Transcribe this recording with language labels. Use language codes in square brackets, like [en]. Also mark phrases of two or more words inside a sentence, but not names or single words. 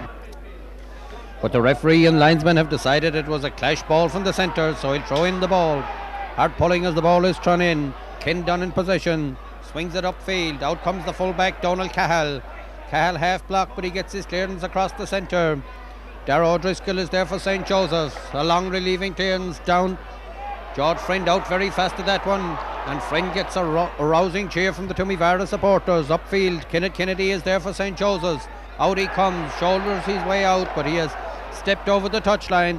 [en] But the referee and linesman have decided it was a clash ball from the centre, so he'll throw in the ball. Hard pulling as the ball is thrown in. Ken Dunn in possession, swings it upfield. Out comes the fullback Donald Cahill. Cahill half block, but he gets his clearance across the centre. Darragh O'Driscoll is there for St. Joseph's. A long relieving clearance down. George Friend out very fast at that one. And Friend gets a rousing cheer from the Toomevara supporters. Upfield, Kenneth Kennedy is there for St. Joseph's. Out he comes, shoulders his way out, but he has stepped over the touchline.